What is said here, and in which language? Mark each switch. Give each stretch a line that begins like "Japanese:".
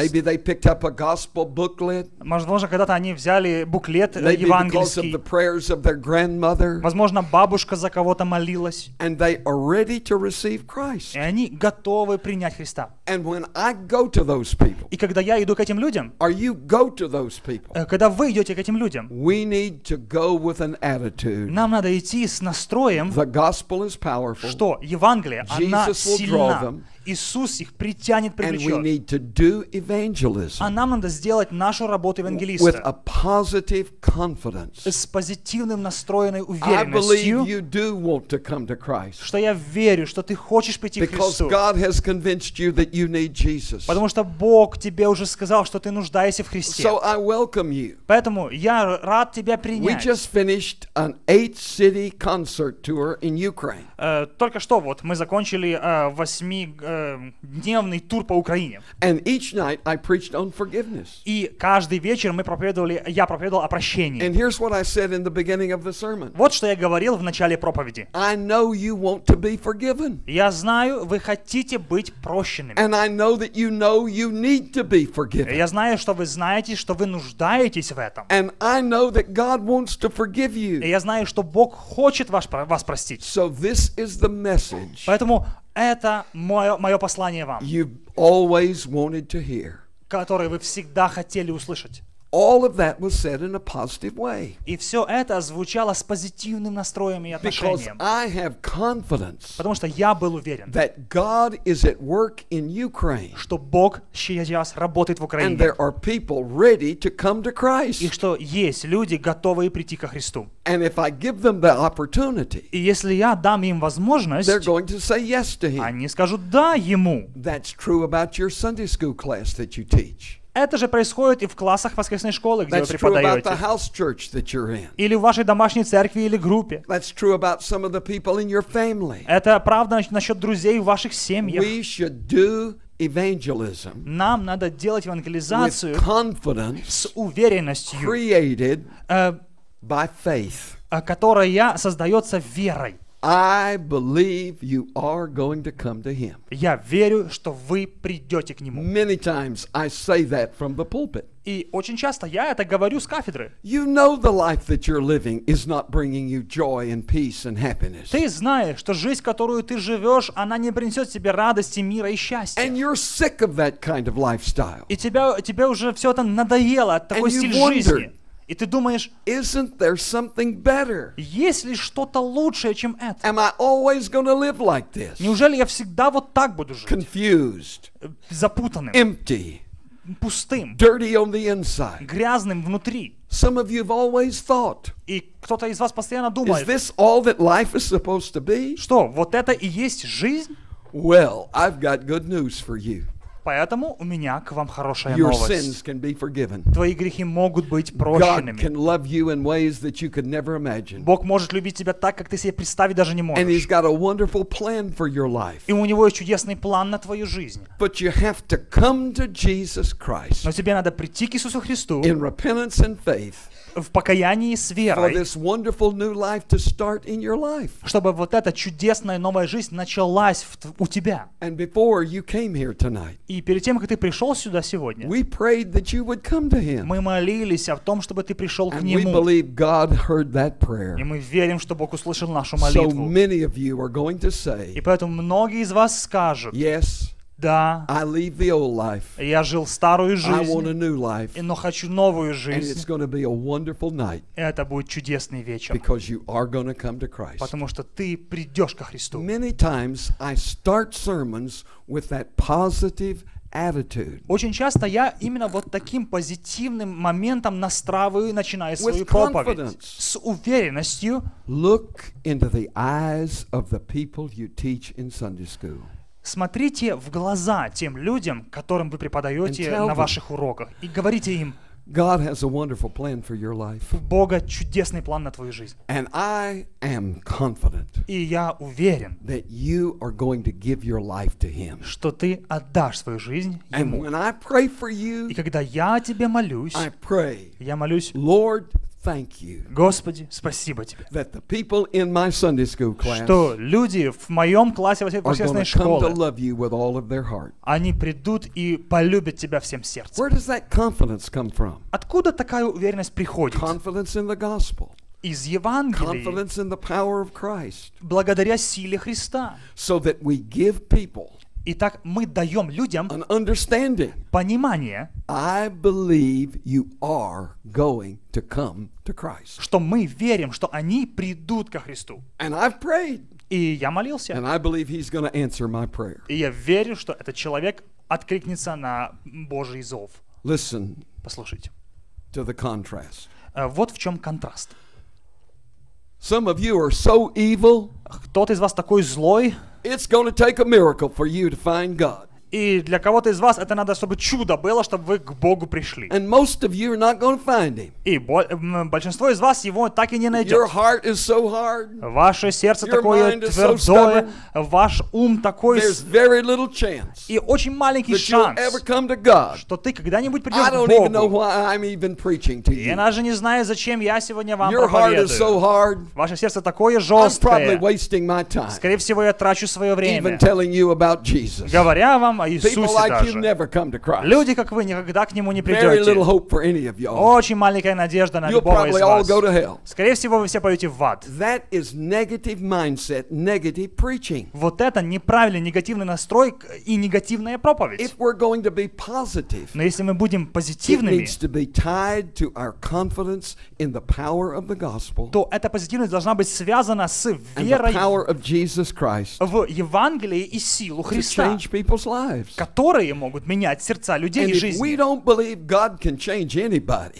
English: maybe they picked up a gospel booklet,
Russian: возможно, когда-то они взяли буклет
English: maybe because of
Russian: евангельский,
English: the prayers of their grandmother,
Russian: возможно, бабушка за кого-то молилась,
English: and they are ready to receive Christ.
Russian: и они готовы принять Христа.
English: And when I go to those people,
Russian: И когда я иду к этим людям,
English: or you go to those people,
Russian: когда вы идете к этим людям,
English: we need to go with an attitude.
Russian: нам надо идти с настроем,
English: The gospel is powerful,
Russian: что Евангелие, она
English: Jesus will draw
Russian: сильна.
English: them.
Russian: Иисус их притянет,
English: and we
Russian: привлечет.
English: need to do evangelism
Russian: А нам надо сделать нашу работу
English: with a
Russian: евангелиста
English: positive confidence.
Russian: с позитивным настроенной
English: I believe
Russian: уверенностью,
English: you do want to come to Christ
Russian: что я верю, что ты хочешь прийти к
English: because
Russian: Христу.
English: God has convinced you that you need Jesus.
Russian: Потому что Бог тебе уже сказал, что ты нуждаешься в Христе.
English: So I welcome you.
Russian: Поэтому я рад тебя
English: We
Russian: принять.
English: just finished an 8-city concert tour in Ukraine.
Russian: Только что вот мы закончили 8-дневный тур по Украине.
English: And each night I preached on forgiveness.
Russian: И каждый вечер я проповедовал о прощении.
English: And here's what I said in the beginning of the sermon.
Russian: Вот что я говорил в начале проповеди.
English: I know you want to be forgiven.
Russian: Я знаю, вы хотите быть прощенными.
English: And I know that you need to be forgiven.
Russian: Я знаю, что вы знаете, что вы нуждаетесь в этом.
English: And I know that God wants to forgive you.
Russian: И я знаю, что Бог хочет вас простить.
English: So this is the message
Russian: Поэтому это мое послание вам,
English: you've always wanted to hear.
Russian: которое вы всегда хотели услышать.
English: All of that was said in a positive way.
Russian: И все это звучало с позитивным настроем и
English: Because
Russian: отношением.
English: I have confidence
Russian: Потому что я был уверен,
English: that God is at work in Ukraine.
Russian: что Бог сейчас работает в
English: And
Russian: Украине.
English: there are people ready to come to
Russian: И
English: Christ.
Russian: что есть люди, готовые прийти ко Христу.
English: And if I give them the opportunity,
Russian: И если я дам им возможность,
English: they're going to say yes to Him.
Russian: они скажут «да» Ему.
English: That's true about your Sunday school class that you teach.
Russian: Это же происходит и в классах воскресной школы, где вы
English: That's true about the
Russian: преподаете.
English: house church that you're in.
Russian: Или в вашей домашней церкви или группе.
English: That's true about some of the people in your family.
Russian: Это правда насчет друзей в ваших семьях.
English: We should do evangelism
Russian: Нам надо делать евангелизацию
English: with confidence
Russian: с уверенностью,
English: created by faith.
Russian: которая создается верой.
English: I believe you are going to come to Him.
Russian: Я верю, что вы придете к Нему.
English: Many times I say that from the pulpit.
Russian: И очень часто я это говорю с кафедры.
English: You know the life that you're living is not bringing you joy and peace and happiness.
Russian: Ты знаешь, что жизнь, которую ты живешь, она не принесет тебе радости, мира и счастья.
English: And you're sick of that kind of lifestyle.
Russian: И тебе уже все это надоело, такой
English: And you
Russian: стиль
English: wondered,
Russian: жизни. И ты думаешь,
English: Isn't there something better?
Russian: есть ли что-то лучшее, чем это?
English: Am I always going to live like this?
Russian: Неужели я всегда вот так буду жить?
English: Confused,
Russian: Запутанным,
English: empty,
Russian: пустым,
English: dirty on the inside.
Russian: грязным внутри.
English: Some of you have always thought,
Russian: И кто-то из вас постоянно
English: is
Russian: думает,
English: this all that life is supposed to be?
Russian: что вот это и есть жизнь?
English: Well, I've got good news for you.
Russian: Поэтому у меня к вам хорошая
English: Your
Russian: новость.
English: sins can be forgiven.
Russian: Твои грехи могут быть
English: God
Russian: прощенными.
English: can love you in ways that you could never imagine.
Russian: Бог может любить тебя так, как ты себе представить даже не
English: And He's got a wonderful plan for your life.
Russian: И у Него есть чудесный план на твою жизнь.
English: But you have to come to Jesus Christ
Russian: Но тебе надо прийти к Иисусу Христу
English: in repentance and faith
Russian: в покаянии с
English: for
Russian: верой,
English: this wonderful new life to start in your life.
Russian: чтобы вот эта чудесная новая жизнь началась у тебя.
English: And before you came here tonight,
Russian: И перед тем, как ты пришел сюда сегодня,
English: we prayed that you would come to Him.
Russian: мы молились о том, чтобы ты пришел к
English: And we
Russian: Нему.
English: believe God heard that
Russian: И
English: prayer.
Russian: мы верим, что Бог услышал нашу
English: So
Russian: молитву.
English: many of you are going to
Russian: И
English: say,
Russian: поэтому многие из вас скажут,
English: yes,
Russian: да,
English: I leave the old life.
Russian: я жил старую
English: I want a
Russian: жизнь,
English: new life.
Russian: но хочу новую
English: And
Russian: жизнь.
English: it's going to be a wonderful night
Russian: Это будет чудесный вечер,
English: because you are going to come to Christ.
Russian: потому что ты придешь ко Христу.
English: Many times I start sermons with that positive attitude.
Russian: Очень часто я именно вот таким позитивным моментом настраиваю и начинаю свою
English: With
Russian: проповедь.
English: confidence.
Russian: С уверенностью,
English: Look into the eyes of the people you teach in Sunday school.
Russian: Смотрите в глаза тем людям, которым вы преподаете
English: And tell
Russian: на
English: them.
Russian: ваших уроках, и говорите им:
English: God has a wonderful plan for your life.
Russian: у Бога чудесный план на твою жизнь.
English: And I am confident
Russian: И я уверен,
English: that you are going to give your life to Him.
Russian: что ты отдашь свою жизнь
English: And
Russian: Ему.
English: when I pray for
Russian: И
English: you,
Russian: когда я о тебе молюсь,
English: I pray,
Russian: я молюсь:
English: Lord, thank you
Russian: Господи, спасибо тебе,
English: that the people in my Sunday school class
Russian: что люди в моем классе
English: are going
Russian: воскресной
English: to come to love you with all of their heart.
Russian: они придут и полюбят тебя всем сердцем.
English: Where does that confidence come from?
Russian: Откуда такая уверенность приходит?
English: Confidence in the gospel.
Russian: Из Евангелия,
English: Confidence in the power of Christ.
Russian: благодаря силе Христа.
English: So that we give people
Russian: Итак, мы даем людям
English: an understanding.
Russian: понимание,
English: I believe you are going to come to Christ.
Russian: что мы верим, что они придут ко Христу.
English: And I've prayed.
Russian: И я молился.
English: And I believe He's going to answer my prayer.
Russian: И я верю, что этот человек откликнется на Божий зов.
English: Listen
Russian: Послушайте.
English: to the contrast.
Russian: Вот в чем контраст.
English: Some of you are so evil,
Russian: Кто-то из вас такой злой,
English: it's going to take a miracle for you to find God.
Russian: и для кого-то из вас это надо, чтобы чудо было, чтобы вы к Богу пришли.
English: And most of you are not going to find Him.
Russian: И большинство из вас его так и не
English: Your
Russian: найдет.
English: heart is so hard.
Russian: Ваше сердце
English: Your
Russian: такое
English: mind is so
Russian: твердое, ваш ум такой,
English: There's very little chance
Russian: и очень маленький
English: that you'll
Russian: шанс,
English: ever come to God.
Russian: что ты когда-нибудь
English: I
Russian: придешь
English: don't
Russian: к
English: even know
Russian: Богу.
English: why I'm even preaching to
Russian: Я
English: you.
Russian: даже не знаю, зачем я сегодня вам
English: Your heart is so hard.
Russian: Ваше сердце такое
English: I'm probably
Russian: жесткое.
English: wasting my time
Russian: Скорее всего, я трачу свое
English: even
Russian: время,
English: telling you about Jesus.
Russian: говоря вам о
English: People
Russian: Иисусе
English: like you
Russian: даже.
English: never come to Christ.
Russian: Люди, как вы, никогда к Нему не
English: Very little
Russian: придете.
English: hope for any of y'all.
Russian: Очень маленькая надежда на
English: You'll
Russian: любого из
English: probably all
Russian: вас.
English: go to hell.
Russian: Скорее всего, вы все пойдете в ад.
English: That is negative mindset, negative preaching.
Russian: Вот это неправильный, негативный настрой и негативная проповедь.
English: If we're going to be positive,
Russian: Но если мы будем
English: it
Russian: позитивными,
English: needs to be tied to our confidence in the power of the gospel
Russian: то эта позитивность должна быть связана с
English: and the
Russian: верой
English: power of Jesus Christ
Russian: в Евангелие и силу
English: to
Russian: Христа,
English: change people's lives.
Russian: которые могут менять сердца людей
English: And if we don't believe God can change anybody,